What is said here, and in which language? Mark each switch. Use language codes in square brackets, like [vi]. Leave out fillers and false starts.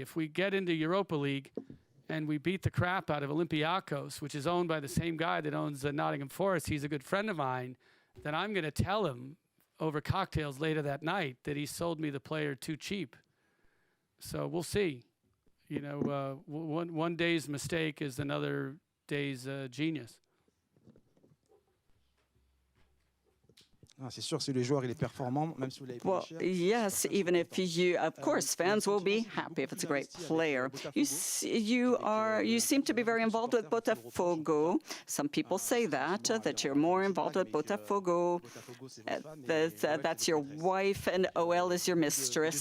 [en] If we get into Europa League and we beat the crap out of Olympiacos, which is owned by the same guy that owns Nottingham Forest, he's a good friend of mine, then I'm going to tell him over cocktails later that night that he sold me the player too cheap. So we'll see. One day's mistake is another day's genius. [fr] C'est sûr, si le joueur il est performant, même si vous l'avez [en] Well, [fr] payé cher. [en] yes, even if of course, fans will be happy if it's a great player. You seem to be very involved with Botafogo. Some people say that you're more involved with Botafogo. That's your wife, and OL is your mistress.